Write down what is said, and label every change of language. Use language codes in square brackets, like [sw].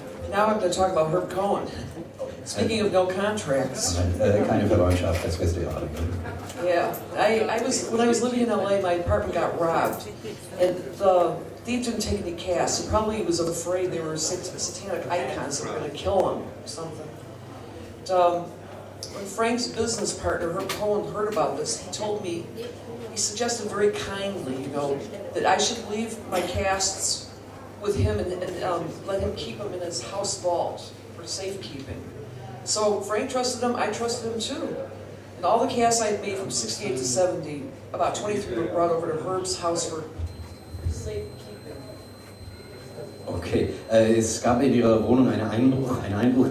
[en] Now I'm going to talk about Herb Cohen. Speaking of no contracts. [de] Keine Verwandtschaft, das wirst du ja alle. [en] Yeah, when I was living in LA, my apartment got robbed, and the thief didn't take any cash. He probably was afraid they were satanic icons that were going to kill him or something. But, when Frank's business partner, Herb Cohen, heard about this, he suggested very kindly, that I should leave my casts with him and let him keep them in his house vault for safekeeping. So Frank trusted him, I trusted him too. And all the casts I had made from 68 to 70, about 23 were brought over to Herb's house for safekeeping. [de] Okay, es gab in ihrer Wohnung einen Einbruch.